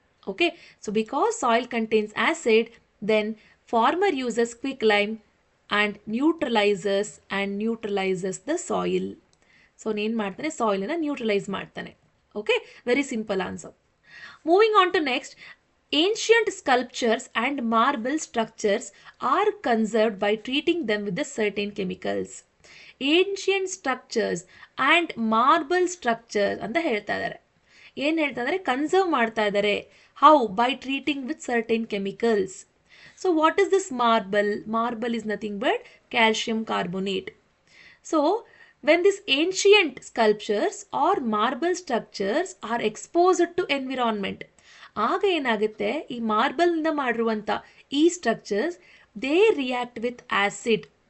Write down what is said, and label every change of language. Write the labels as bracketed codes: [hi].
[en] Okay, so because soil contains acid, then farmer uses quick lime and neutralizes the soil. So [kn] ನೇನು ಮಾಡ್ತಾನೆ, ಸಾಯಿಲನ್ನು neutralise ಮಾಡ್ತಾನೆ. [en] Okay, very simple answer. Moving on to next. Ancient sculptures and marble structures are conserved by treating them with the certain chemicals. Ancient structures and marble structures [kn] ಅಂತ ಹೇಳ್ತಾ ಇದ್ದಾರೆ. ಏನು ಹೇಳ್ತಾ ಇದ್ದಾರೆ? Conserve ಮಾಡ್ತಾ ಇದ್ದಾರೆ. [en] How? By treating with certain chemicals. So what is this marble? Marble is nothing but calcium carbonate. So when these ancient sculptures or marble structures are exposed to environment, [kn] ಆಗ ಏನಾಗುತ್ತೆ, ಈ ಮಾರ್ಬಲ್ನಿಂದ ಮಾಡಿರುವಂಥ ಈ structures [en] They react with acid.